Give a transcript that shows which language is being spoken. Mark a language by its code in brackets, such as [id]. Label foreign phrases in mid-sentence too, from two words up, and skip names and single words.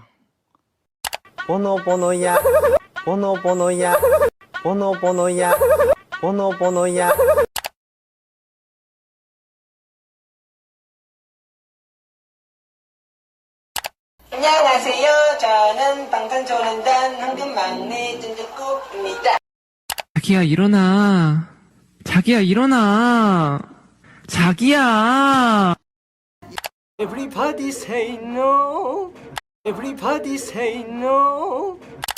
[ko] Bono bono ya, bono bono ya, bono bono ya, bono bono ya. 안녕하세요. 저는 방탄소년단 황금막내 찐득국입니다. 자기야 일어나. 자기야 일어나. 자기야. [en] Everybody say no. Everybody say no.